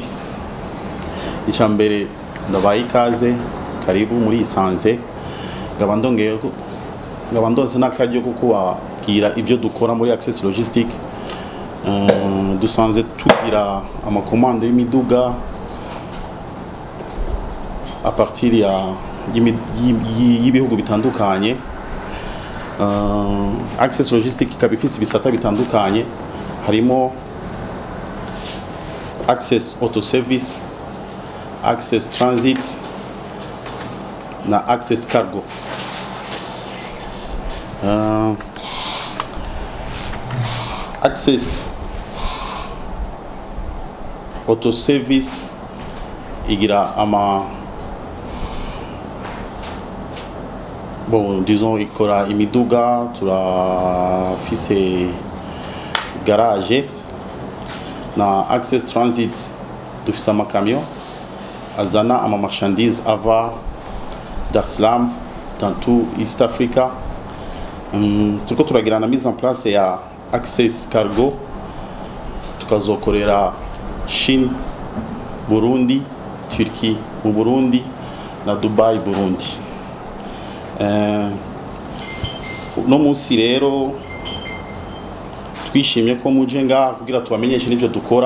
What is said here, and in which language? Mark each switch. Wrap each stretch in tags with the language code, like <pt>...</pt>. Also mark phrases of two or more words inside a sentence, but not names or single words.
<rn>Icambere ndabaye ikaze, karibu muri Isanze. Ngaba ndonse nakaryo kukubabwira ibyo dukora muri Access Logistique. Dusanze tugira amakomande y'imiduga</rn> <fr>à partir</fr> <rn>y'ibihugu bitandukanye. Access Logistique ikaba ifise ibisata bitandukanye, harimo Access Auto Service, Access Transit na Access Cargo. Access Auto Service igira disons ikora imiduga, turafise garage. Na Access Transit dufise amakamyo azana marchandises ava Dar es Salaam</rn> <fr>dans tout</fr> <rn>East Africa. Turiko turagira na</rn> <fr>mise en place</fr> <rn>ya Access Cargo, tukazokorera Chine, Burundi, Turquie mu Burundi na Dubai Burundi. No munsi rero twishimye ko muje ngaha kugira tubamenyeshe n'ibyo dukora.</rn>